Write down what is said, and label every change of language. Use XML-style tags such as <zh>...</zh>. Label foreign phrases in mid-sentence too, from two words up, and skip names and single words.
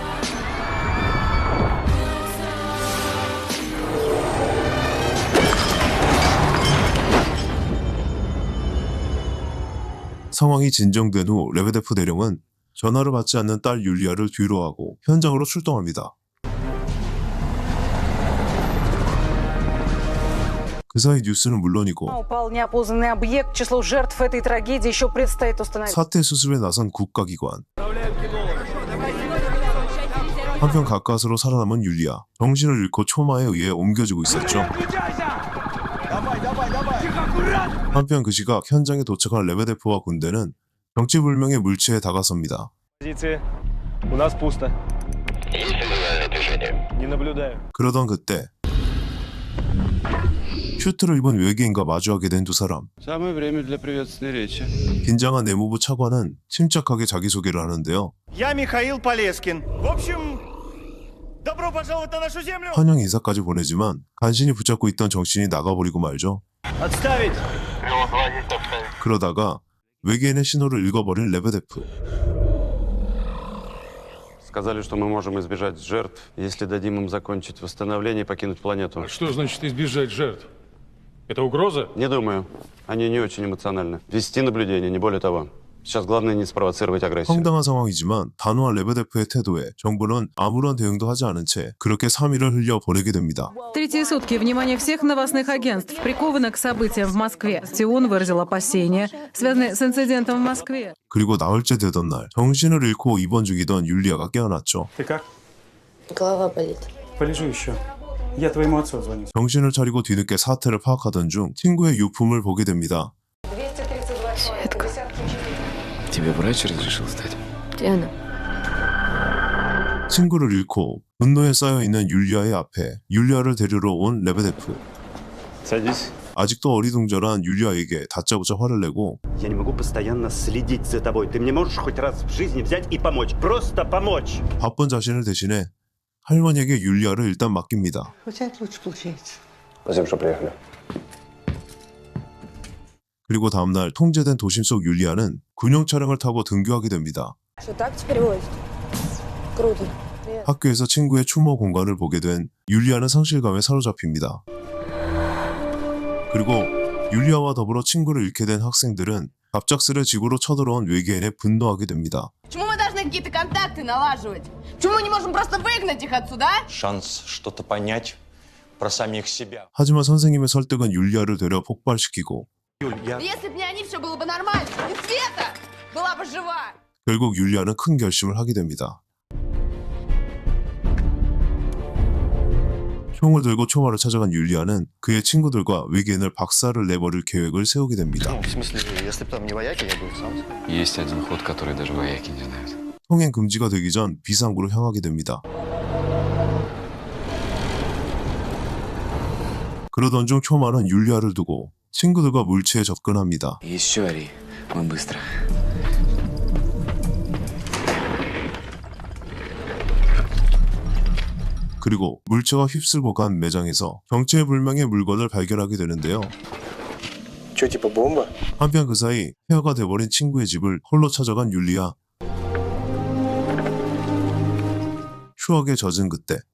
<ko>상황이 진정된 후 레베데프 대령은 전화를 받지 않는 딸 율리아를 뒤로하고 현장으로 출동합니다. 그 사이 뉴스는 물론이고</ko> <ru>Упал неопознанный объект. Число жертв этой трагедии еще предстоит установить.</ru> <ko>사태 수습에 나선 국가기관. 한편 가까스로 살아남은 율리아. 정신을 잃고 초마에 의해 옮겨지고 있었죠. 한편 그 시각 현장에 도착한 레베데프와 군대는 정체불명의 물체에 다가섭니다.</ko> <ru>Позиции. У нас пусто. Не наблюдаю.</ru> <ko>그러던 그때 슈트를 입은 외계인과 마주하게 된 두 사람.</ko> <ru>Самое время для приветственной речи.</ru> <ko>긴장한 내무부 차관은 침착하게 자기소개를 하는데요.</ko> <ru>Я Михаил Полескин. В общем, добро пожаловать на нашу землю.</ru> <ko>환영 인사까지 보내지만 간신히 붙잡고 있던 정신이 나가버리고 말죠.</ko> <ru>Отставить.</ru> <ko>그러다가 외계인의 신호를 읽어버린 레베데프.</ko> <ru>Сказали, что мы можем избежать жертв, если дадим им закончить восстановление и покинуть планету. Что значит избежать жертв? Это угроза? Не думаю. Они не очень эмоциональны. Вести наблюдение, не более того. Сейчас главное не спровоцировать агрессию.</ru> <ko>황당한 상황이지만 단호한 레베데프의 태도에 정부는 아무런 대응도 하지 않은 채 그렇게 3일을 흘려 보내게 됩니다.</ko> <ru>Третьи сутки. Внимание всех новостных агентств приковано к событиям в Москве. ТИОН выразил опасения, связанные с инцидентом в Москве.</ru> <ko>그리고 나흘째 되던 날 정신을 잃고 입원 중이던 율리아가 깨어났죠.</ko> <ru>Ты как? Голова болит. Полежи еще. Я твоему отцу звоню.</ru> <ko>정신을 차리고 뒤늦게 사태를 파악하던 중 친구의 유품을 보게 됩니다.</ko> <ru>Тебе врач разрешил стать? Диана.</ru> <ko>친구를 잃고 분노에 쌓여있는 율리아의 앞에 율리아를 데리러 온 레베데프.</ko> <ru>Садись.</ru> <ko>아직도 어리둥절한 율리아에게 다짜고짜 화를 내고</ko> <ru>Я не могу постоянно следить за тобой. Ты мне можешь хоть раз в жизни взять и помочь? Просто помочь.</ru> <ko>바쁜 자신을 대신해 할머니에게 율리아를 일단 맡깁니다.</ko> <ru>Спасибо, что приехали.</ru> <ko>그리고 다음날 통제된 도심 속 율리아는 군용 차량을 타고 등교하게 됩니다.</ko> <ru>Что так теперь возит? Круто.</ru> <ko>학교에서 친구의 추모 공간을 보게 된 율리아는 상실감에 사로잡힙니다. 그리고 율리아와 더불어 친구를 잃게 된 학생들은 갑작스레 지구로 쳐들어온 외계인에 분노하게 됩니다.</ko> <ru>Почему мы должны какие-то контакты налаживать? Почему мы не можем просто выгнать их отсюда, а? Шанс что-то понять про самих себя.</ru> <ko>하지만 선생님의 설득은 율리아를 되려 폭발시키고</ko> <ru>Если бы не они, все было бы нормально. И Света была бы жива.</ru> <ko>결국 율리아는 큰 결심을 하게 됩니다. 총을 들고 초마를 찾아간 율리아는 그의 친구들과 외계인을 박살을 내버릴 계획을 세우게 됩니다.</ko> <ru>В смысле, если бы там не вояки, я бы сам. Есть один ход, который даже вояки не знают.</ru> <ko>통행 금지가 되기 전 비상구로 향하게 됩니다. 그러던 중 초마는 율리아를 두고 친구들과 물체에 접근합니다.</ko> <ru>Еще ори. Мы быстро.</ru> <ko>그리고 물체가 휩쓸고 간 매장에서 정체불명의 물건을 발견하게 되는데요.</ko> <ru>Че, типа бомба?</ru> <ko>한편 그 사이 폐허가 돼버린 친구의 집을 홀로 찾아간 율리아. 추억에 젖은 그때</ko>